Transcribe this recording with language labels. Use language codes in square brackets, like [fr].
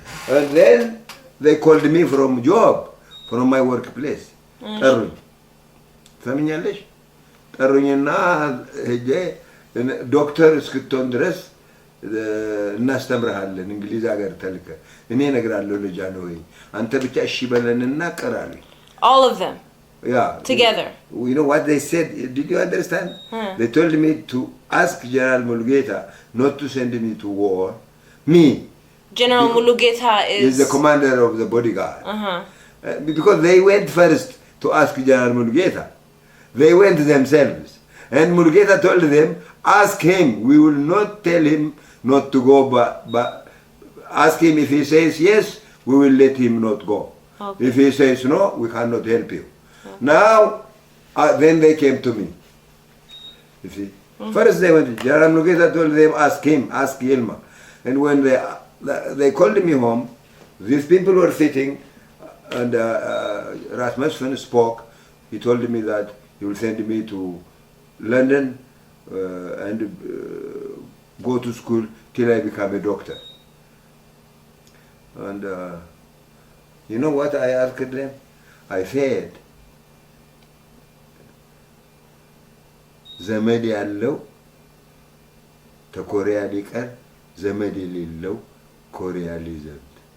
[en] And then they called me from job, from my workplace. [am] ጠሩኝ ሰምኛለሽ ጠሩኝና ሄጄ ዶክተር እስክትሆን ድረስ እናስተምርሃለን እንግሊዝ ሀገር ተልከ እኔ እነግራለሁ ልጅ አለ ወይ አንተ ብቻ እሺ በለንና ቀራለኝ [en] All of them? Yeah. Together? You know what they said? Did you understand? They told me to ask General Mulugeta not to send me to war. Me. General Mulugeta is the commander of the bodyguard. Uh-huh. Because they went first to ask General Mulugeta. They went themselves. And Mulugeta told them, ask him. We will not tell him not to go, but ask him. If he says yes, we will let him not go. Okay. If he says no, we cannot help you. Okay. Now, then they came to me. You see. First they went, General Mulugeta told them, ask him, ask Yilma. And when they called me home, these people were sitting, and Rasmus Finn spoke. He told me that he will send me to London and go to school till I become a doctor. And you know what I asked them? I said, [am] ዘመድ ያለው ከኮሪያ ሊቀር ዘመድ የሌለው ኮሪያ ሊዘምት.